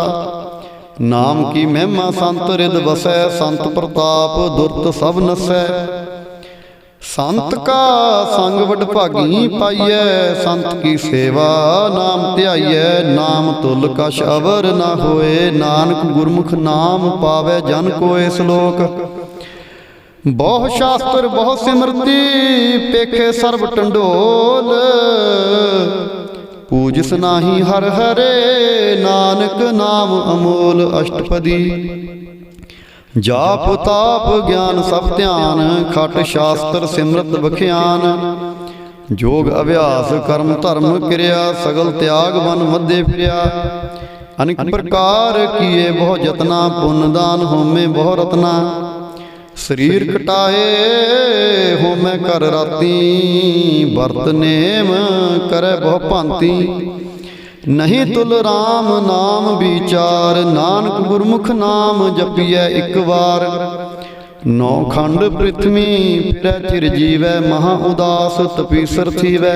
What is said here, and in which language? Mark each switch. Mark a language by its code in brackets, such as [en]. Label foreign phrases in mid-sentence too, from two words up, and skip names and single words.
[pa] ਨਾਮ ਕੀ ਮਹਿਮਾ ਸੰਤ ਰਿਦ ਵਸੈ, ਸੰਤ ਪ੍ਰਤਾਪ ਦੁਰਤ ਸਭ ਨਸੈ। ਸੰਤ ਕਾ ਸੰਗ ਵਡਭਾਗੀ ਪਾਈਐ, ਸੰਤ ਕੀ ਸੇਵਾ ਨਾਮ ਧਿਆਈਐ। ਨਾਮ ਤੁਲ ਕਛ ਅਵਰ ਨ ਹੋਏ, ਨਾਨਕ ਗੁਰਮੁਖ ਨਾਮ ਪਾਵੈ ਜਨ ਕੋਇ ਸਲੋਕ। ਬਹੁ ਸ਼ਾਸਤਰ ਬਹੁ ਸਿਮਰਤੀ, ਪੇਖੇ ਸਰਬ ਟੰਡੋਲ। ਪੂਜਿਸ ਨਾਹੀ ਹਰ ਹਰੇ, ਨਾਨਕ ਨਾਮ ਅਮੋਲ ਅਸਟਪਦੀ। ਜਾਪ ਤਾਪ ਗਿਆਨ ਸਭ ਧਿਆਨ, ਖਟ ਸ਼ਾਸਤਰ ਸਿਮਰਤ ਬਖਿਆਨ। ਜੋਗ ਅਭਿਆਸ ਕਰਮ ਧਰਮ ਕਿਰਿਆ, ਸਗਲ ਤਿਆਗ ਵਨ ਮਧ ਫਿਰਿਆ। ਅਨੇਕ ਪ੍ਰਕਾਰ ਕੀਏ ਬਹੁ ਜਤਨਾ, ਪੁੰਨ ਦਾਨ ਹੋਮੇ ਬਹੁ ਰਤਨਾ। ਸਰੀਰ ਕਟਾਏ ਹੋਮੈ ਕਰ ਰਾਤੀ, ਵਰਤ ਨੇਮ ਕਰੈ ਬਹੁ ਭਾਂਤੀ। ਨਹੀਂ ਤੁਲ ਰਾਮ ਨਾਮ ਵਿਚਾਰ, ਨਾਨਕ ਗੁਰਮੁਖ ਨਾਮ ਜਪੀਐ ਇੱਕ ਵਾਰ। ਨੌ ਖੰਡ ਪ੍ਰਿਥਵੀ ਫਿਰੈ ਚਿਰ ਜੀਵੈ, ਮਹਾ ਉਦਾਸ ਤਪੀਸਰ ਥੀਵੈ।